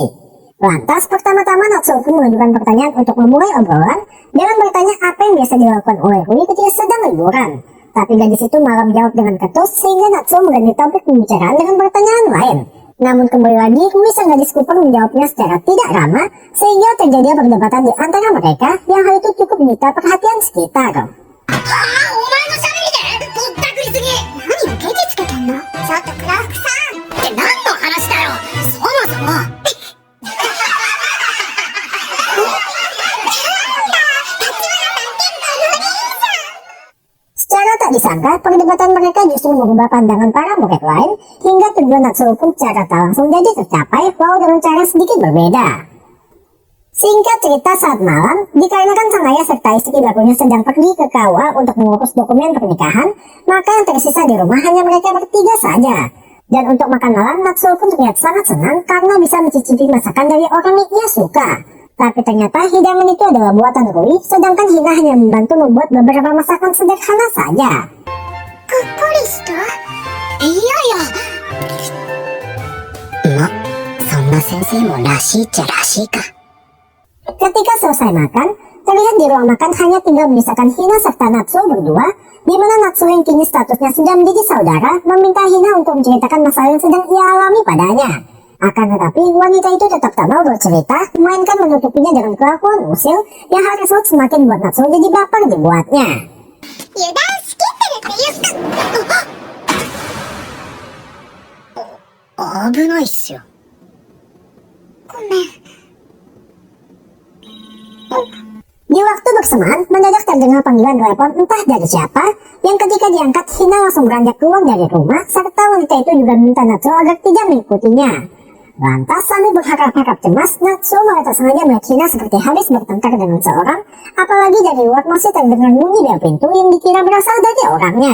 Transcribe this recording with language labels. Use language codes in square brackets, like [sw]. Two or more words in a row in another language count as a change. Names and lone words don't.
[id] Lantas pertama-tama Natsuo pun mengajukan pertanyaan untuk memulai obrolan dengan bertanya apa yang biasa dilakukan oleh Rui ketika sedang liburan. Tapi gadis itu malah menjawab dengan ketus sehingga Natsuo mengganti topik pembicaraan dengan pertanyaan lain. Namun kembali lagi Rui sang gadis Cooper menjawabnya secara tidak ramah sehingga terjadi perdebatan di antara mereka yang hal itu cukup menyita perhatian sekitar. [ja] お前のしゃべりでぼったくりすぎ。何をケチつけてんの。ちょっとクラフクさんって何の話だよ。そもそも。 [id] Secara tak disangka, perdebatan mereka justru mengubah pandangan para murid lain hingga tujuan Natsuo pun secara tak langsung jadi tercapai walau dengan cara sedikit berbeda. Singkat cerita saat malam, dikarenakan sang ayah serta istri barunya sedang pergi ke KUA untuk mengurus dokumen pernikahan, maka yang tersisa di rumah hanya mereka bertiga saja. Dan untuk makan malam, Natsuo pun terlihat sangat senang karena bisa mencicipi masakan dari orang yang ia suka. Tapi ternyata hidangan itu adalah buatan Rui, sedangkan Hina hanya membantu membuat beberapa masakan sederhana saja. [ja] ほっこりした？いやいや。ま、そんな先生もらしいっちゃらしいか。 [id] Ketika selesai makan, terlihat di ruang makan hanya tinggal menyisakan Hina serta Natsuo berdua, di mana Natsuo yang kini statusnya sudah menjadi saudara meminta Hina untuk menceritakan masalah yang sedang ia alami padanya. Akan tetapi wanita itu tetap tak mau bercerita, melainkan menutupinya dengan kelakuan usil yang hal tersebut semakin buat Natsuo jadi baper dibuatnya. [ja] 油断しきってるって言った。危ないっすよ。ごめん。 [id] Di waktu bersamaan, mendadak terdengar panggilan telepon entah dari siapa, yang ketika diangkat, Hina langsung beranjak keluar dari rumah, serta wanita itu juga meminta Natsuo agar tidak mengikutinya. Lantas, sambil berharap-harap cemas, Natsuo malah tak sengaja melihat Hina seperti habis bertengkar dengan seorang, apalagi dari luar masih terdengar bunyi bel pintu yang dikira berasal dari orangnya.